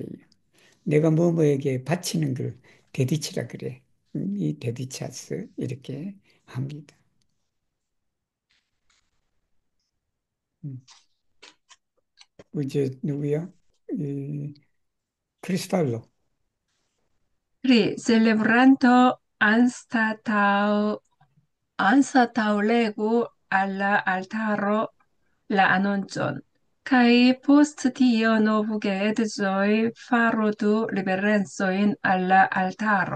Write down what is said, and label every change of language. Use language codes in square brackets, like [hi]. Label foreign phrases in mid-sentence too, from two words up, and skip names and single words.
[ko] 내가 뭐뭐에게 바치는 걸 대디치라 그래. 이 대디차스 이렇게 합니다. 음. 이제 누구야? 크리스탈로. [eo] celebrando anstataŭlegu al la altaro la anoncon, kaj post tio novgeedzoj faru du reverencojn al la altaro.